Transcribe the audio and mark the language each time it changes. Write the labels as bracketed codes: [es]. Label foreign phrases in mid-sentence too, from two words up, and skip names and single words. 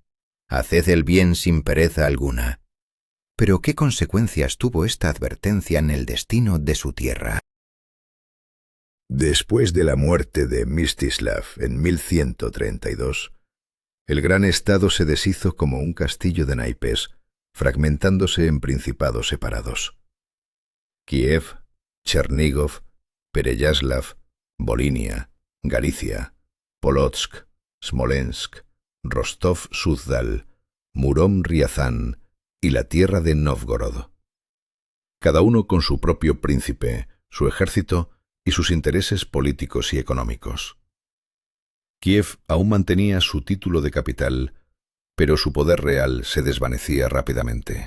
[es] Haced el bien sin pereza alguna». Pero ¿qué consecuencias tuvo esta advertencia en el destino de su tierra? Después de la muerte de Mstislav en 1132, el gran estado se deshizo como un castillo de naipes, fragmentándose en principados separados. Kiev, Chernigov, Pereyaslav, Volinia, Galicia, Polotsk, Smolensk, Rostov-Suzdal, Murom-Riazán y la tierra de Novgorod. Cada uno con su propio príncipe, su ejército y sus intereses políticos y económicos. Kiev aún mantenía su título de capital, pero su poder real se desvanecía rápidamente.